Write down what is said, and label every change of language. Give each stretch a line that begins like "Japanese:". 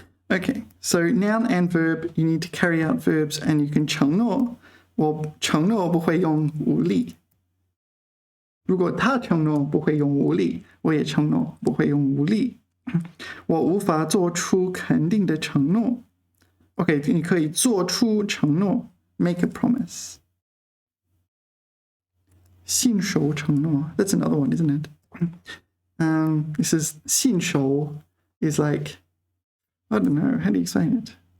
English: Okay, so noun and verb, you need to carry out verbs and you can 承诺，
Chinese: 我承诺不会用武力。如果他承诺不会用武力，我也承诺不会用武力。我无法做出肯定的承诺。 Okay, 你可以做出承诺
English: make a promise. 信守承诺 that's another one, isn't it? This is 信守 is like, I don't know, how do you explain it?